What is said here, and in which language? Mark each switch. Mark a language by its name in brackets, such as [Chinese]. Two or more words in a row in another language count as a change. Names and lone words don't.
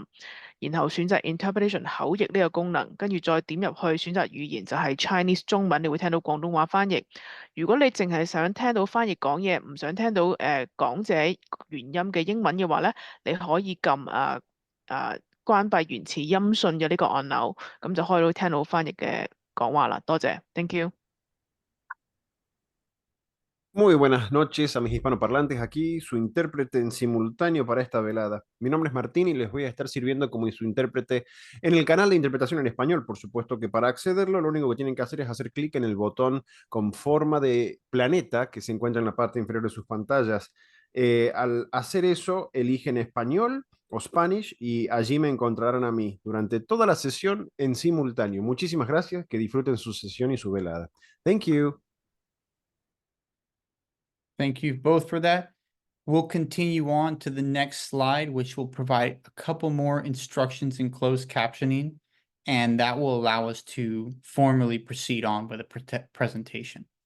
[Cantonese] 然後選擇 Interpretation 口譯呢個功能，跟住再點入去選擇語言就係 Chinese 中文，你會聽到廣東話翻譯。如果你淨係想聽到翻譯講嘢，唔想聽到講者原音嘅英文嘅話咧，你可以撳關閉原始音訊嘅呢個按鈕，咁就可以聽到翻譯嘅講話啦。多謝 ， [English] Thank you。 [Spanish] Muy buenas noches a mis hispanoparlantes, aquí su intérprete en simultáneo para esta velada. Mi nombre es Martín y les voy a estar sirviendo como su intérprete en el canal de interpretación en español. Por supuesto que para accederlo lo único que tienen que hacer es hacer clic en el botón con forma de planeta que se encuentra en la parte inferior de sus pantallas. Al hacer eso, eligen español o Spanish y allí me encontrarán a mí durante toda la sesión en simultáneo. Muchísimas gracias, que disfruten su sesión y su velada. [English] Thank you. Thank you both for that. We'll continue on to the next slide, which will provide a couple more instructions in closed captioning, and that will allow us to formally proceed on with the presentation.